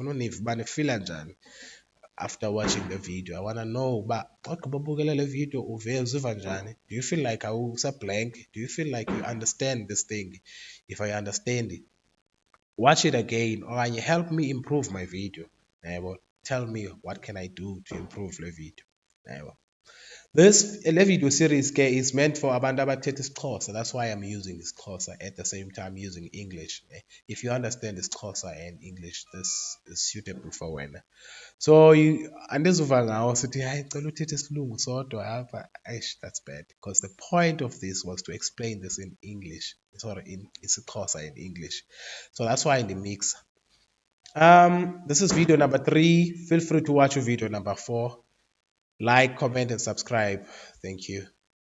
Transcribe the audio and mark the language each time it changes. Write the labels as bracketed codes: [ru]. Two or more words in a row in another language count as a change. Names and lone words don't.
[en] After watching the video, I want to know, but video do you feel like I was a blank? Do you feel like you understand this thing? If I understand it, watch it again or help me improve my video. Tell me what can I do to improve the video. This video series is meant for [xh] abantu abathetha isiXhosa. [en] That's why I'm using isiXhosa at the same time using English. If you understand isiXhosa and English, this is suitable for wena. [xh] So andizuva ngawo sithi hayi cela uthethe isilungu sodwa apha. [en] That's bad, because the point of this was to explain this in English. Sorry, in isiXhosa in English. So that's why in the mix. This is video number 3. Feel free to watch video number 4. Like, comment, and subscribe. Thank you.